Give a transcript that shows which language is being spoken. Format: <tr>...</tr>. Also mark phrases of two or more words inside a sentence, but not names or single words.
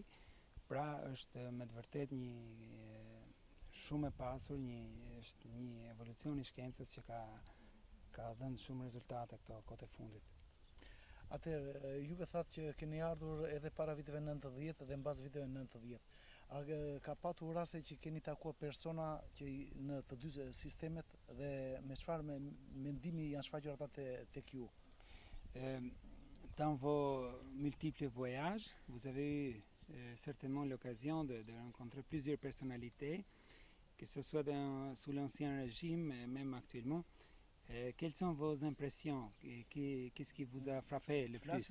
<sq>Pra është me të vërtet një shumë e pasur, është një evolucion i shkencës që ka dhënë shumë rezultate këto kohët e fundit. Atëherë, juve thatë që keni ardhur edhe para viteve 90 dhe mbas viteve 90. A ka patur raste që keni takuar persona që në të dy sistemet dhe me çfarë mendimi janë shfaqur ata tek ju?</sq> <fr>Dans vos multiples voyages, vous avez eu certainement l'occasion de rencontrer plusieurs personnalités, que ce soit sous l'Ancien Régime et même actuellement. Quelles sont vos impressions? Qu'est-ce qui vous a frappé le plus?</fr>